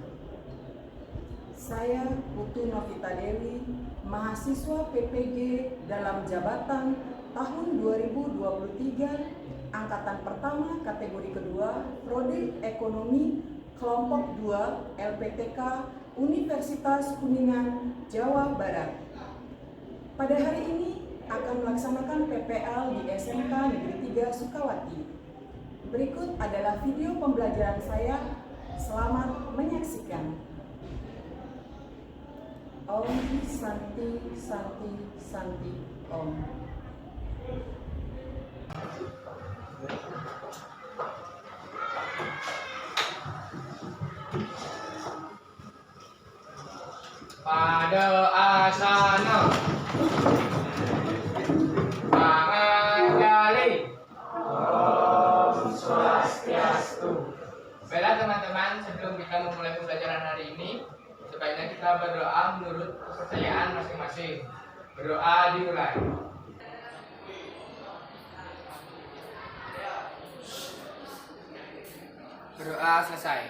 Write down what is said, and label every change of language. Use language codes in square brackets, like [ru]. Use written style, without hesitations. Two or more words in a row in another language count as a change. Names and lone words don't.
[id] Saya Putu Novita Dewi, mahasiswa PPG dalam jabatan tahun 2023, angkatan pertama kategori kedua, Prodi Ekonomi kelompok 2 LPTK Universitas Kuningan, Jawa Barat. Pada hari ini akan melaksanakan PPL di SMK Negeri 3 Sukawati. Berikut adalah video pembelajaran saya. Selamat menyaksikan. [sa] Om Santi Santi Santi Om. [id] Pada asana Panganjali. [sa] Om Swastiastu. [id] Baiklah teman-teman, sebelum kita memulai pembelajaran hari ini, sebaiknya kita berdoa menurut kepercayaan masing-masing. Berdoa dimulai. Berdoa selesai.